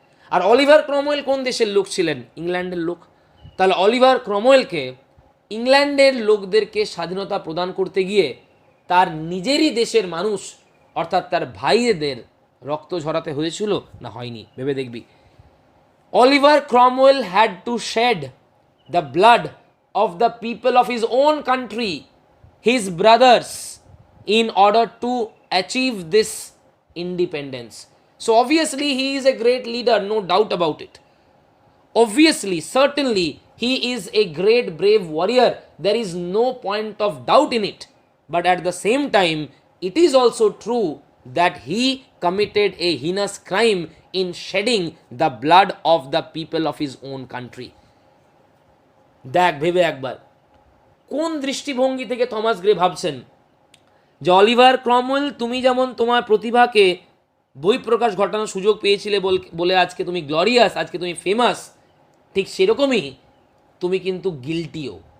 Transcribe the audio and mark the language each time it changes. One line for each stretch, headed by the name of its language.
Bangla: আর Oliver Cromwell কোন দেশের লোক ছিলেন? ইংল্যান্ডের লোক। তাহলে অলিভার ক্রমওয়েলকে ইংল্যান্ডের লোকদেরকে স্বাধীনতা প্রদান করতে গিয়ে তার নিজেরই দেশের মানুষ অর্থাৎ তার ভাইদের রক্ত ঝরাতে হয়েছিল না হয়নি? ভেবে দেখবি।
English: Oliver Cromwell had to shed the blood of the people of his own country, his brothers, in order to achieve this independence. So obviously he is a great leader, no doubt about it. Obviously, certainly, he is a great brave warrior. There is no point of doubt in it. But at the same time, it is also true that he committed a heinous crime in shedding the blood of the people of his own country.
Bangla: দেখ ভেবে একবার কোন দৃষ্টিভঙ্গি থেকে Thomas Gray ভাবছেন যে Oliver Cromwell, তুমি যেমন তোমার প্রতিভাকে বহিঃপ্রকাশ ঘটানোর সুযোগ পেয়েছিলে বলে আজকে তুমি গ্লোরিয়াস, আজকে তুমি ফেমাস, ঠিক সেরকমই তুমি কিন্তু গিল্টিও।